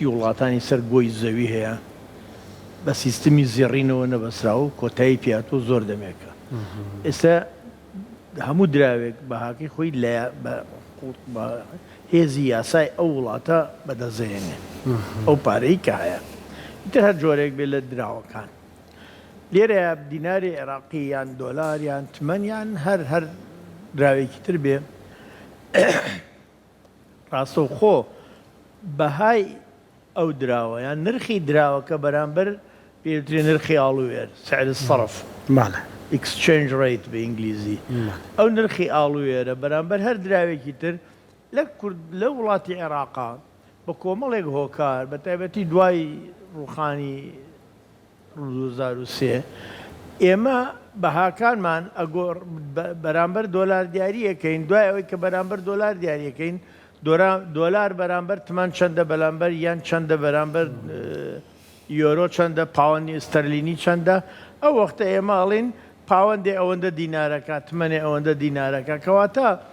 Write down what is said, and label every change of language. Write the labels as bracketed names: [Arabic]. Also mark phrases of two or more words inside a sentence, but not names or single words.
[Central Kurdish] وڵاتانی سەر گۆی زەوی هەیە بە سیستمی زێڕینەوە نەبەسرا و کۆتایی پیاتۆ زۆر دەمێکە ئێستا هەموو دراوێک بەهاکەی خۆی بە هێزی یاسای ئەو وڵاتە بەدەزێنێ ئەو پارەی کە هەیە ئیتر هەر جۆرێک بێت لە دراوەکان لێرە دیناری عێراقی یان دۆلار یان تمەنیان هەر دراوێکی تر بێ ڕاستە و خۆ بەهای ئەو دراوە یان نرخی دراوەکە بەرامبەر پێوترێ نرخی ئاڵوێر [Arabic] سعر الصرف [English] exchange rate [Central Kurdish] بە ئینگلیزی ئەو نرخی ئاڵوێرە بەرامبەر هەر دراوێکی تر لە وڵاتی عێراقا بە کۆمەڵێک هۆکار بە تایبەتی دوای ڕوخانی 2003 ئێمە بەهاکانمان بەرامبەر دۆلار دیاریەکەین دوای ئەوەی کە بەرامبەر دۆلار دیاریەکەین دۆلار بەرامبەر تمان چەندە بەرامبەر یان چەندە بەرامبەر یۆرۆ چەندە پاوەندی ئستەرلینی چەندە ئەو وەختە ئێمە ئەڵێن پاوەندێ ئەوەندە دینارەکە تمەنێ ئەوەندە دینارەکە کەواتە